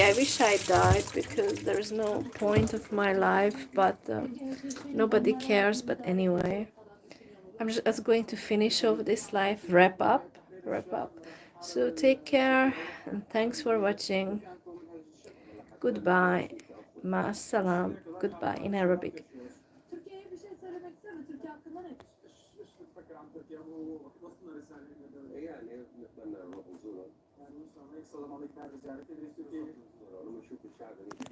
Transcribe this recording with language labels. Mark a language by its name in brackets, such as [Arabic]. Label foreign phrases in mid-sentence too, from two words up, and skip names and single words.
[English] I wish I died because there is no point of my life, but nobody cares. But anyway, I'm just going to finish off this live, wrap up. So take care and thanks for watching. Goodbye. [Arabic] مع السلام. [English] Goodbye in Arabic. [Turkish] Türkiye'ye bir şey söylemek ister mi? Türkiye hakkında ne? [Arabic] يعني نتمنى نروح نزورهم. يعني ان شاء الله يكسر الله عليك بعد زيارتي لتركيا. ونشوف الشعب.